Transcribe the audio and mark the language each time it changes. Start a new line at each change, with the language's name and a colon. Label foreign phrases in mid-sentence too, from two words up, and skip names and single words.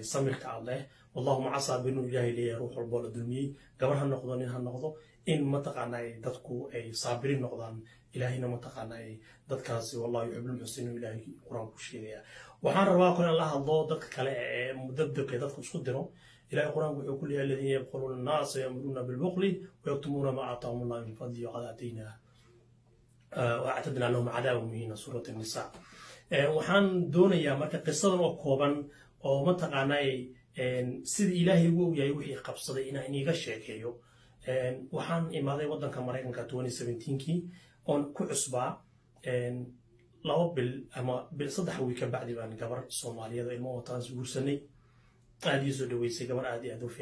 Somali: samirka Allah Allahumma asa binu ilaahi leeyahay ruux walba la dulmiyay gabar ha noqdo nin ha noqdo in mataqaanaa dadku ay saabiriin noqdaan ilaahina mataqaanaa dadkaasi
Arabic: والله يحب المحسنين
Somali: ilaahi quraanku sheegaya waxaan rabaa in la hadlo dadka kale ee mudabdabka dadku isku diro ilaahi quraanku wuxuu ku leeyahay
Arabic: الذين يقولون الناس يأمرون بالبخل ويكتمون ما آتاهم الله من فضل وقد أتينا وأعتدنا لهم عذابا مهينا سورة النساء
Somali: waxaan doonayaa marka qisadan oo kooban oo mataqaanaa sida ilaahi uu yahay wixii qabsaday inaan iga sheekeeyo waxaan imaaday wadanka Mareykanka 2017kii on ku cusbaa laba bil ama bil saddex wiil ka bacdi baan gabar Soomaaliyeed ilmo wataan guursanay aad iyo soo dhaweysay gabar aad iyo aad u